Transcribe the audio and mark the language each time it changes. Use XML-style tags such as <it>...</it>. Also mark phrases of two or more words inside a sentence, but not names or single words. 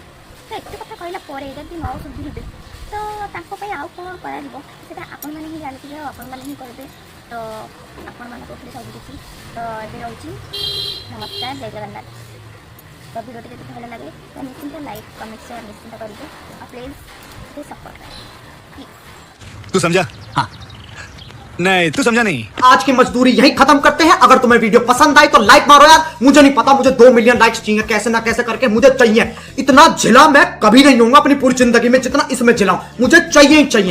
<or>ତ ଏତେ କଥା କହିଲା ପରେ ଯଦି ନ ସୁଧୁରିବେ ତ ତାଙ୍କ ପାଇଁ ଆଉ କ'ଣ କରାଯିବ ସେଇଟା ଆପଣମାନେ ହିଁ ଜାଣିଥିବେ ଆଉ ଆପଣମାନେ ହିଁ କରିବେ। ତ ଆପଣମାନଙ୍କ ଉପରେ ସବୁ କିଛି। ତ ଏବେ ରହୁଛି ନମସ୍କାର, ଜୟ ଜଗନ୍ନାଥ। ତ ଭିଡ଼ିଓଟି ଯଦି ଭଲ ଲାଗେ ତ ନିଶ୍ଚିନ୍ତ</or> <en>like comment share</en> <or>ନିଶ୍ଚିନ୍ତ କରିବେ ଆଉ ପ୍ଲିଜ୍ ଟିକେ</or> <en>support please.</en> <hi>तू समझा? हाँ नहीं तू समझा नहीं। आज की मजदूरी यही खत्म करते हैं। अगर तुम्हें वीडियो पसंद आई तो लाइक मारो यार। मुझे नहीं पता, मुझे</hi> <en>2 million likes</en> <hi>चाहिए, कैसे ना कैसे करके मुझे चाहिए। इतना झिला मैं कभी नहीं होऊंगा अपनी पूरी जिंदगी में जितना इसमें झिलाऊं, मुझे चाहिए ही चाहिए।</hi>